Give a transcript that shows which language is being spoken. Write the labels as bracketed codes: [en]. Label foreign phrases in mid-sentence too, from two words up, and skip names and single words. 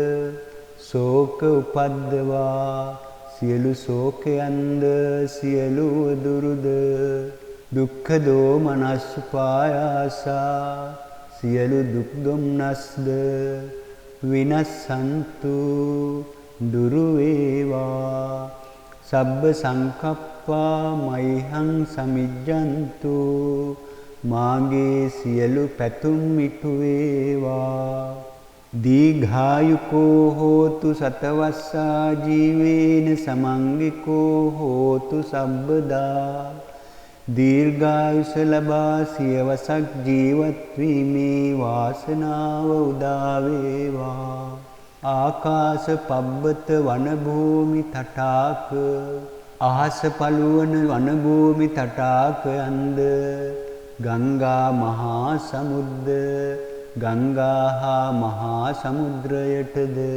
[pi] ශෝක උපද්දවා [si] සියලු ශෝකයන්ද සියලු දුරුද [pi] දුක්ඛ දෝමනස් උපායාසා [si] සියලු දුක් දුම්නස්ද [pi] විනස්සන්තු [si] දුරු වේවා [pi] සබ්බ සංකප්පා මයිහං සමිජ්ජන්තු [si] මාගේ සියලු පැතුම් මිටු වේවා [pi] දීඝායුකෝ හෝතු සතවස්සා ජීවේන සමංගිකෝ හෝතු සබ්බදා [si] දීර්ඝායුෂ ලබා සියවසක් ජීවත් වීමේ වාසනාව උදා වේවා [pi] ආකාශ පබ්බත වන භූමි තටාක [si] අහස පළුවන වන භූමි තටාකයන්ද [pi] ගංගා මහා සමුද්ද [si] ගංගා හා මහා සමුද්‍රයටද